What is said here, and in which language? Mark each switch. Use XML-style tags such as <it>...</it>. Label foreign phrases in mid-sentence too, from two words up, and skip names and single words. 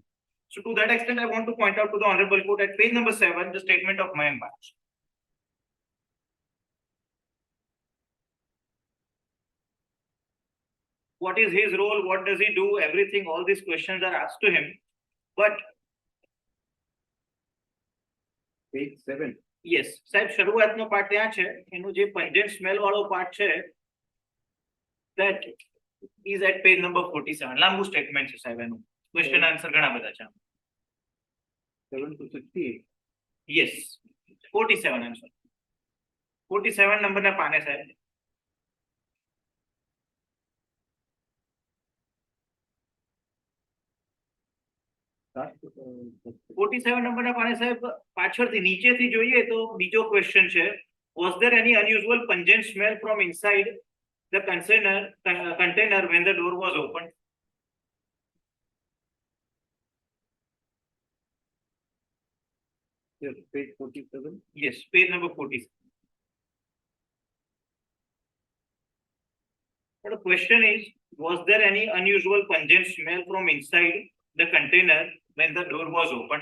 <en>So to that extent, I want to point out to the Honorable Court at page number 7, the statement of Mayank Bhanushali. What is his role? What does he do? Everything, all these questions are asked to him. But page 7. yes,</en> <gu>સાહેબ શરૂઆતનો પાર્ટ ત્યાં છે, એનું જે</gu> <en>pungent smell</en> <gu>વાળો પાર્ટ છે,</gu> <en>that is at page number 47.</en> <gu>લાંબુ સ્ટેટમેન્ટ છે સાહેબ એનું.</gu> <en>question answer</en> <gu>ઘણા બધા છે.</gu> <en>7 to 68.</en> <gu>Yes, 47 આન્સર. 47 નંબરના પાને સાહેબ.</gu> <en>Start,</en> <gu>47 નંબરના પાને સાહેબ પાછળથી નીચેથી જોઈએ તો બીજો ક્વેશ્ચન છે,</gu> <en>was there any unusual pungent smell from inside the container when the door was opened? Yes, page 47. Yes, page number 47. But the question is, was there any unusual pungent smell from inside the container when the door was opened?</en>